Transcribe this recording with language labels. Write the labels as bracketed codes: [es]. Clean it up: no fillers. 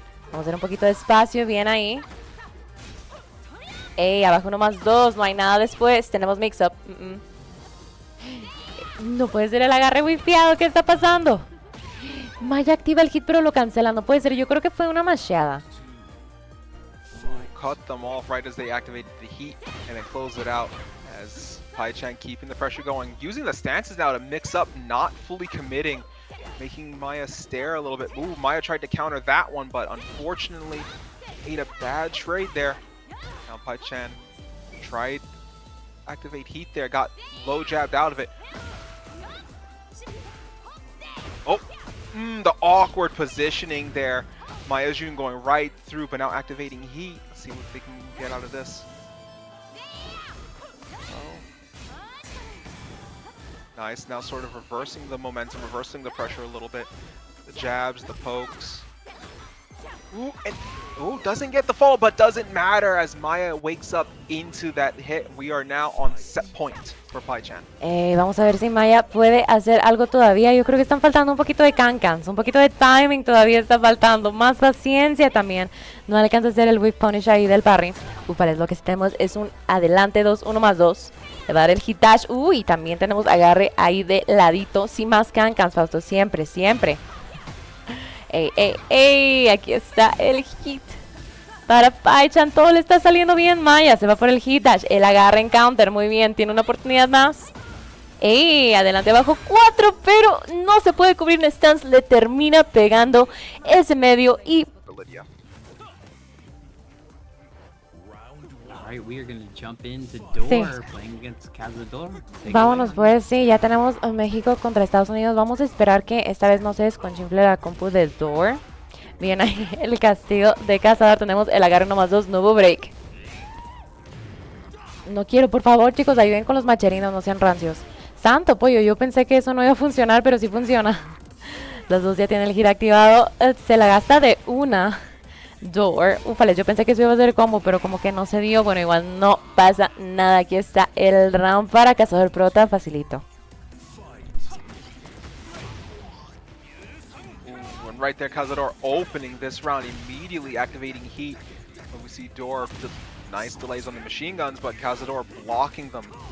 [es] Vamos a hacer un poquito de espacio, bien ahí. Abajo 1+2, no hay nada después. Tenemos mix-up. No puede ser el agarre wifiado, ¿qué está pasando? Maya activa el hit pero lo cancela, no puede ser. Yo creo que fue una masheada. [en] Cut them off right as they activated the heat and then close it out as Pai-chan keeping the pressure going. Using the stances now to mix up, not fully committing, making Maya stare a little bit. Ooh, Maya tried to counter that one, but unfortunately made a bad trade there. Now Pai-chan tried activate heat there, got low jabbed out of it. Oh, the awkward positioning there. Maya Jun going right through, but now activating heat. Let's see what they can get out of this. Nice, now sort of reversing the momentum, reversing the pressure a little bit. The jabs, the pokes. Ooh, and doesn't get the follow, but doesn't matter as Maya wakes up into that hit. We are now on set point for Pai-chan. [es] Vamos a ver si Maya puede hacer algo todavía. Yo creo que están faltando un poquito de cancans, un poquito de timing todavía está faltando. Más paciencia también. No alcanza a hacer el whip punish ahí del parry. Lo que tenemos es un adelante 2, 1+2. Le va a dar el hit dash. Y también tenemos agarre ahí de ladito. Sin más cancans, Fausto. Siempre, siempre. Aquí está el hit para Pai-chan, todo le está saliendo bien. Maya se va por el hit dash, el agarre en counter, muy bien, tiene una oportunidad más. Adelante abajo 4, pero no se puede cubrir un stance, le termina pegando ese medio y... [en] Alright, we are going to jump into Door, [es] Sí. [en] playing against Cazador. [es] Vámonos pues, sí, ya tenemos México contra Estados Unidos. Vamos a esperar que esta vez no se desconchinfle la compu de Door. Bien ahí el castigo de Cazador. Tenemos el agarre 1+2, nuevo break. No quiero, por favor, chicos, ayuden con los macherinos, no sean rancios. Santo pollo, yo pensé que eso no iba a funcionar, pero sí funciona. Los dos ya tienen el giro activado. Se la gasta de una. Door. Ufale, yo pensé que eso iba a ser combo, pero como que no se dio. Bueno, igual no pasa nada. Aquí está el round para Cazador Prota, facilito. [en] Ooh, and right there, Cazador opening this round, immediately activating heat. And we see Door, nice delays on the machine guns, but Cazador blocking them.